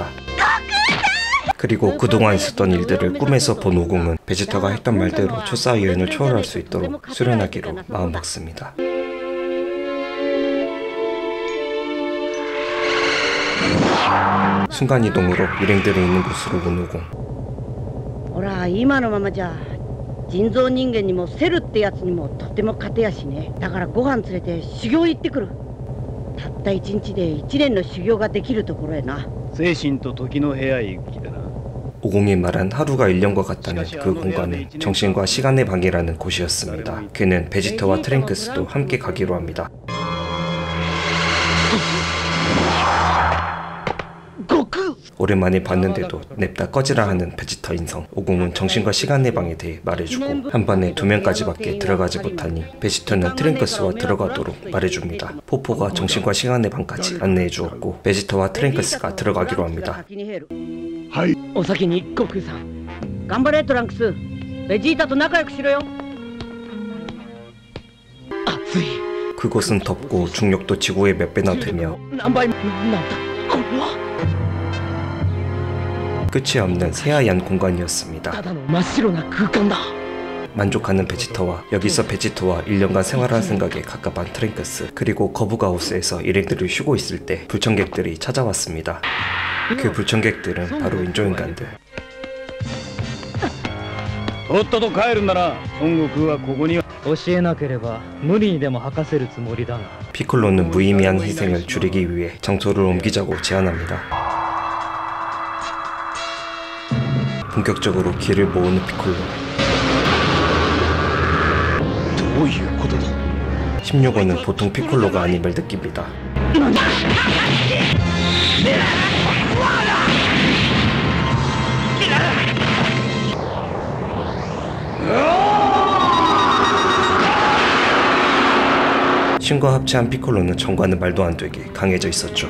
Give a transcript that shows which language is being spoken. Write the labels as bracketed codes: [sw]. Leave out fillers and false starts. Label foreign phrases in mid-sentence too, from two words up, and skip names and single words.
[ko] 그리고 그동안 있었던 일들을 꿈에서 본 오공은 베지터가 했던 말대로 초사의 여인을 초월할 수 있도록 수련하기로 마음먹습니다. 순간이동으로 일행들이 있는 곳으로 온 오공. [ja] ほら今のままじゃ人造人間にもセルってやつにもとても勝てやしね。だからご飯連れて修行行ってくる。たった1日で1年の修行ができるところへな。精神と時の部屋へ行く気だな。 [ko] 오공이 말한 하루가 1년과 같다는 그 공간은 정신과 시간의 방이라는 곳이었습니다. 그는 베지터와 트랭크스도 함께 가기로 합니다. 오랜만에 봤는데도 냅다 꺼지라 하는 베지터 인성. 오공은 정신과 시간의 방에 대해 말해주고 한 번에 2명까지밖에 들어가지 못하니 베지터는 트랭크스와 들어가도록 말해줍니다. 포포가 정신과 시간의 방까지 안내해주었고 베지터와 트랭크스가 들어가기로 합니다. [ja] お先に悟空さん。頑張れトランクス。ベジータと仲良くしろよ。暑い。 [ko] 그곳은 덥고 중력도 지구의 몇 배나 되며 [ja] 何倍なんだこれは。 [ko] 끝이 없는 새하얀 공간이었습니다. [ja] ただの真っ白な空間だ。 [ko] 만족하는 베지터와 여기서 베지터와 1년간 생활할 생각에 갑갑한 트랭크스. 그리고 거북아웃에서 일행들이 쉬고 있을 때 불청객들이 찾아왔습니다. 그 불청객들은 바로 인조인간들. [ja] とっとと帰るんだな。孫悟空はここには。教えなければ無理にでも吐かせるつもりだが。 [ko] 피콜로는 무의미한 희생을 줄이기 위해 장소를 옮기자고 제안합니다. 본격적으로 기를 모으는 피콜로. 16호는 보통 피콜로가 아님을 느낍니다. 신과 합체한 피콜로는 전과는 말도 안 되게 강해져 있었죠.